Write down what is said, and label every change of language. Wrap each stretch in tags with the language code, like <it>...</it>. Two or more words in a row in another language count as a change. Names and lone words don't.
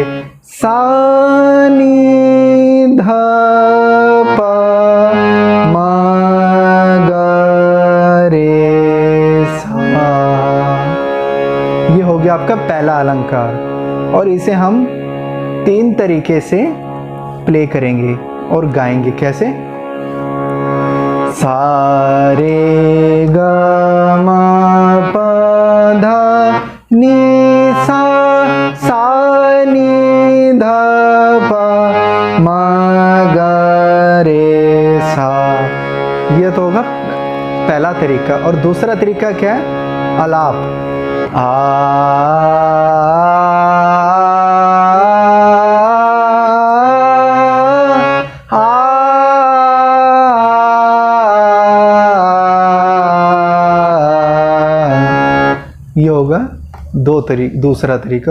<hi>सा नी ध प म ग रे सा। ये हो गया आपका पहला अलंकार और इसे हम 3 तरीके से प्ले करेंगे और गाएंगे। कैसे? सा रे ग म प ध नी सा, सा नी ध प म ग रे सा। ये तो होगा पहला तरीका। और दूसरा तरीका क्या है? आलाप। ये होगा दूसरा तरीका।</hi>